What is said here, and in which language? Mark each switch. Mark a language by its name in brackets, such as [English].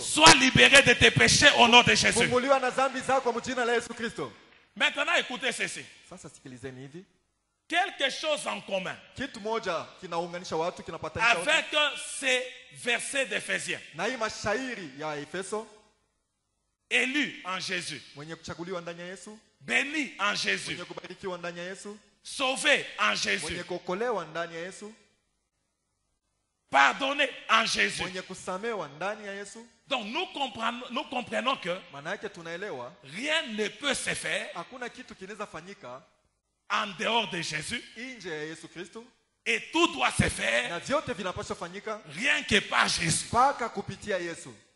[French] Sois libéré de tes péchés au nom de Jésus. [Swahili] Funguliwa na dhambi zako kwa jina la Yesu Kristo. [French] Maintenant, écoutez ceci. [Swahili] Sasa sikilizeni hivi. [French] Quelque chose en commun [Swahili] Kitu moja kinaunganisha watu, kinapatanisha watu. [French] avec ces versets d'Éphésiens. [Swahili] Na hii mashairi ya Efeso, [French] Élu en Jésus, [Swahili] mwenye kuchaguliwa ndani ya Yesu, [French] béni en Jésus, [Swahili] mwenye kubarikiwa ndani ya Yesu, [French] sauvé en [Swahili] mwenye [French] Jésus, [Swahili] kuokolewa ndani ya Yesu, [French] pardonné en Jésus. [Swahili] mwenye kusamewa ndani ya Yesu. [French] Donc nous comprenons que [Swahili] Maana yake tunaelewa [French] rien ne peut se faire [Swahili] hakuna kitu kinaweza fanyika [French] en dehors de Jésus [Swahili] nje ya Yesu Kristo, [French] et tout doit se faire [Swahili] na vyote vinapaswa fanyika [French] rien que par Jésus. [Swahili] mpaka kupitia Yesu.